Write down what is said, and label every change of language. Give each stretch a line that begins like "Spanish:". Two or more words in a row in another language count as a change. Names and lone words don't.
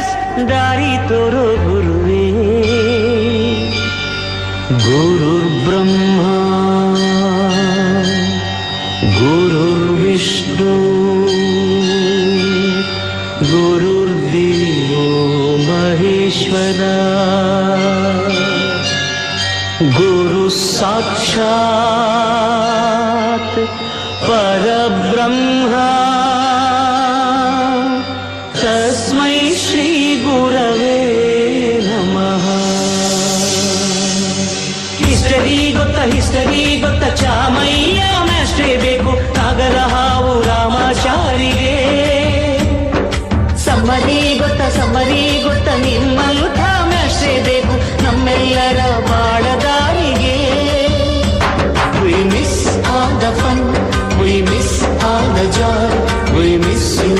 Kannada: ದಾರಿ ತೋರೋ ಗುರುವೇ.
Sanskrit: ಗುರುರ್ಬ್ರಹ್ಮ ಗುರುರ್ವಿಷ್ಣು ಗುರುರ್ದೇವೋ ಮಹೇಶ್ವರ ಗುರು ಸಾಕ್ಷಾತ್ ಪರಬ್ರಹ್ಮ ತಸ್ಮೈ ಶ್ರೀ ಗುರವೇ ನಮಃ.
Kannada: ಹಿಸ್ಟರಿ ಗೊತ್ತ ಚಾಮಯ್ಯ ಮ್ಯಾಸ್ಟ್ರೇ ಬೇಕು ನಾಗರ ಹಾವು ರಾಮಾಚಾರಿಗೆ. ಸಮ್ಮರಿ ಗೊತ್ತ ನಿಮ್ಮಂಥ ಮ್ಯಾಸ್ಟ್ರೇ ಬೇಕು ನಮ್ಮೆಲ್ಲರ ಬಾಳದಾರಿಗೆ.
English: We miss all the fun, we miss all the joy, we miss you.